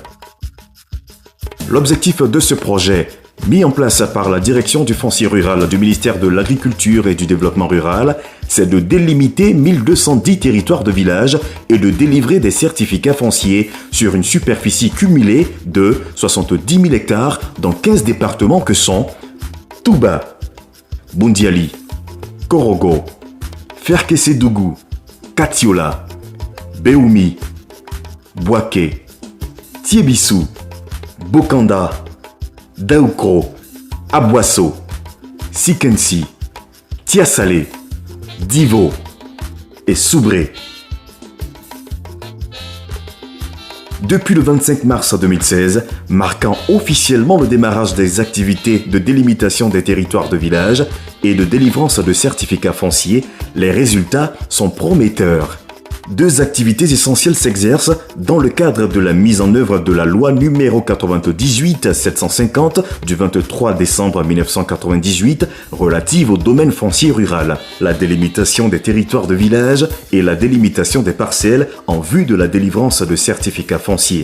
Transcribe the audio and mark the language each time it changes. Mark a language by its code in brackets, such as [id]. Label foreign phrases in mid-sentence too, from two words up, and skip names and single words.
[fr] L'objectif de ce projet, mis en place par la direction du foncier rural du ministère de l'Agriculture et du Développement rural, c'est de délimiter 1210 territoires de village et de délivrer des certificats fonciers sur une superficie cumulée de 70 000 hectares dans 15 départements que sont Touba, Boundiali, Korogo, Ferkessédougou, Katiola, Béoumi, Bouaké, Tiébissou, Bokanda, Daoukro, Abwasso, Sikensi, Tiasalé, Divo et Soubré. Depuis le 25 mars 2016, marquant officiellement le démarrage des activités de délimitation des territoires de village et de délivrance de certificats fonciers, les résultats sont prometteurs. Deux activités essentielles s'exercent dans le cadre de la mise en œuvre de la loi numéro 98-750 du 23 décembre 1998 relative au domaine foncier rural, la délimitation des territoires de village et la délimitation des parcelles en vue de la délivrance de certificats fonciers.